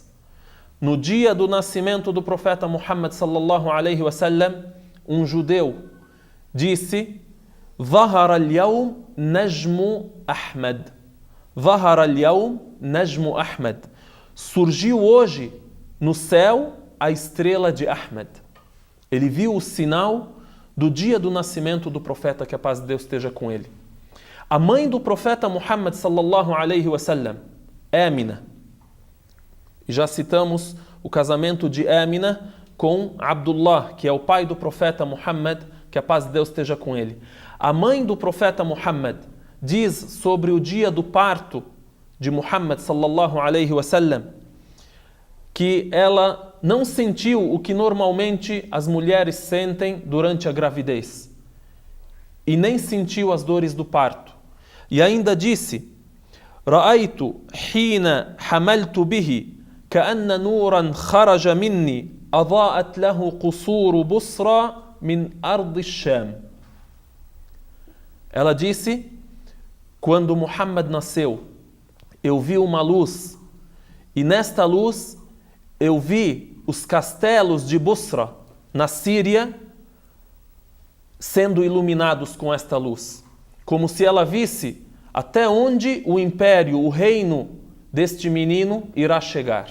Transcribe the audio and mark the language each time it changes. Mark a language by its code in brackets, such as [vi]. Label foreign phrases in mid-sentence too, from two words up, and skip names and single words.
[pt] No dia do nascimento do profeta Muhammad [ar] صلى الله عليه وسلم, [pt] um judeu disse: [ar] "ظهر اليوم نجم أحمد." ظهر اليوم نجم أحمد. [pt] Surgiu hoje no céu a estrela de Ahmad. Ele viu o sinal do dia do nascimento do profeta, que a paz de Deus esteja com ele. A mãe do profeta Muhammad [ar] صلى الله عليه وسلم, [pt] Amina. E já citamos o casamento de Amina com Abdullah, que é o pai do profeta Muhammad, que a paz de Deus esteja com ele. A mãe do profeta Muhammad diz sobre o dia do parto de Muhammad [ar] صلى الله عليه وسلم [pt] que ela não sentiu o que normalmente as mulheres sentem durante a gravidez e nem sentiu as dores do parto. E ainda disse: [ar] "رأيت حين حملت به كأن نورا خرج مني أضاءت له قصور بصرى من أرض الشام." [pt] Ela disse: "Quando Muhammad nasceu, eu vi uma luz, e nesta luz eu vi os castelos de Busra, na Síria, sendo iluminados com esta luz, como se ela visse até onde o império, o reino deste menino irá chegar."